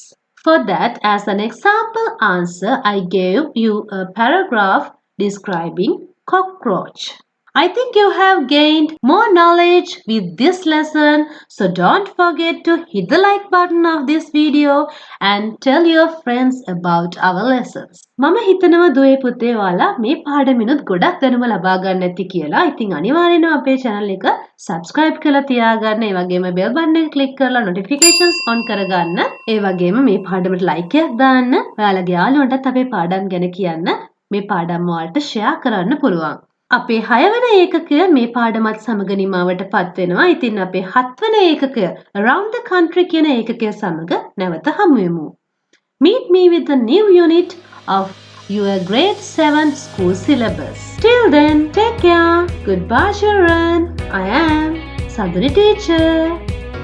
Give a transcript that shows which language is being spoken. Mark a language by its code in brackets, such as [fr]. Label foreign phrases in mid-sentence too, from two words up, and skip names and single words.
[en] For that, as an example answer, I gave you a paragraph describing cockroach. I think you have gained more knowledge with this lesson, so don't forget to hit the like button of this video and tell your friends about our lessons. [si] මම හිතනවා දුවේ පුතේ ඔයාලා මේ පාඩමිනුත් ගොඩක් දැනුම ලබා ගන්න ඇති කියලා. ඉතින් අනිවාර්යෙන්ම අපේ channel එක subscribe කරලා තියාගන්න. ඒ වගේම bell button එක click කරලා notifications on කරගන්න. ඒ වගේම මේ පාඩමට like එකක් දාන්න. ඔයාලගේ යාළුවන්ටත් අපේ පාඩම් ගැන කියන්න. මේ පාඩම් වලට share කරන්න පුළුවන්. අපේ 6 වන ඒකකය මේ පාඩමත් සමග නිමාවට පත් වෙනවා. ඉතින් අපේ 7 වන ඒකකය [en] around the country [si] කියන ඒකකය සමග නැවත හමු වෙමු. [en] Meet me with the new unit of your grade 7 school syllabus. Till then, take care. Goodbye children. I am Sanduni teacher.